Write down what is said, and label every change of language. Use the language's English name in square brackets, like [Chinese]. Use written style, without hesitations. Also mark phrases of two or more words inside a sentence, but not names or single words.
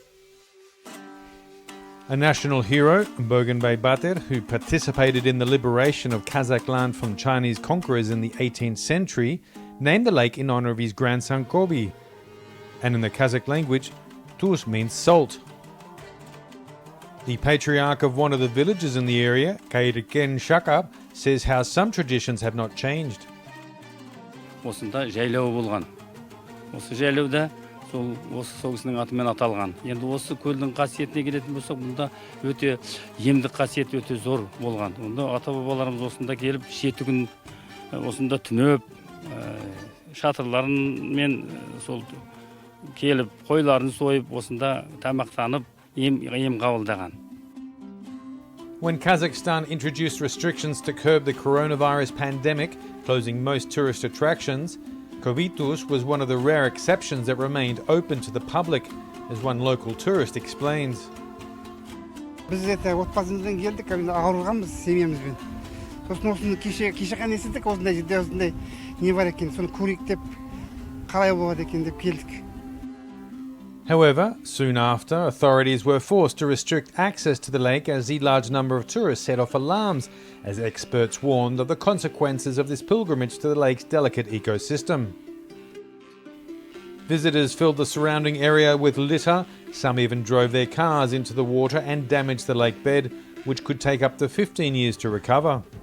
[English] A national hero, Bogdanbay Bater, who participated in the liberation of Kazakh land from Chinese conquerors in the 18th century, named the lake in honour of his grandson Kobe. And in the Kazakh language, Tuz means salt. The patriarch of one of the villages in the area, Kayrken Shakab, says how some traditions have not changed. [Kazakh] Осында жайлау болған. Осы жайлауда сол кісінің атымен аталған. Енді осы көлдің қасиетіне келетін болсақ, мұнда өте емдік қасиет өте зор болған. Онда ата-бабаларымыз осында келіп, 7 күн осында түнеп, шатырларымен сол келіп, қойларын сойып, осында тамақтанып, ем қабылдаған. [English] When Kazakhstan introduced restrictions to curb the coronavirus pandemic, closing most tourist attractions, Kobeituz was one of the rare exceptions that remained open to the public, as one local tourist explains. [Kazakh] Biz отбасымызбен келдік, ауырғанбыз семьямызбен. Сосын осыны кеше ғана естідік, осындай жерде осындай не бар екен, соны көрейік деп, қалай болады екен деп келдік. [English] However, soon after, authorities were forced to restrict access to the lake as the large number of tourists set off alarms, as experts warned of the consequences of this pilgrimage to the lake's delicate ecosystem. Visitors filled the surrounding area with litter, some even drove their cars into the water and damaged the lake bed, which could take up to 15 years to recover.